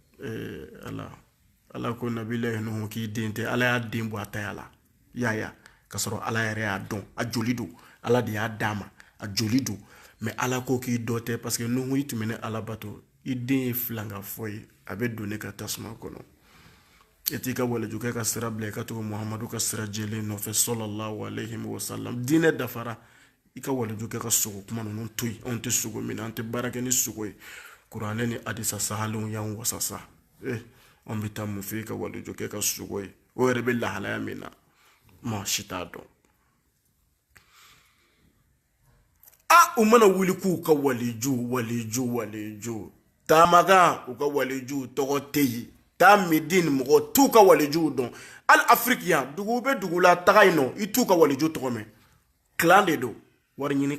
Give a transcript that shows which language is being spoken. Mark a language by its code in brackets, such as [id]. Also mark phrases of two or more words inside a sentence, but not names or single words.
[bm] ala ko nabilayi nuhu k'i den tɛ ala y'a den bɔ a taya la yaya ka sɔrɔ ala yɛrɛ y'a dɔn a joli don ala de y'a d'a ma a joli don mais ala ko k'i dɔ tɛ [fr] parce que [bm] nuhu i tun bɛ ne ala bato i den ye filanga fɔ ye a bɛ don ne ka tasuma kɔnɔ e t'i ka walijukɛ ka sira bila i ka tugu muhamadu ka sira jɛlen nɔfɛ [ar] صلى الله عليه وسلم [bm] diinɛ dafara i ka walijukɛ ka sogo kuma ninnu to yen anw tɛ sogo min na an tɛ baara kɛ ni sogo ye kuranɛ ni hadisa sahalenw y'an wasasa an bɛ taa mun fɛ i ka walijukɛ ka sogo ye o yɛrɛ bɛ lahalaya min na maa si t'a dɔn u mana wuli k'u ka waliju taamakan u ka waliju tɔgɔ tɛ yen taa medini mɔgɔ t'u ka walijuw dɔn hali afiriki yan dugu bɛ dugu la taga yen nɔ i t'u ka waliju tɔgɔ mɛn clan de don wari ɲini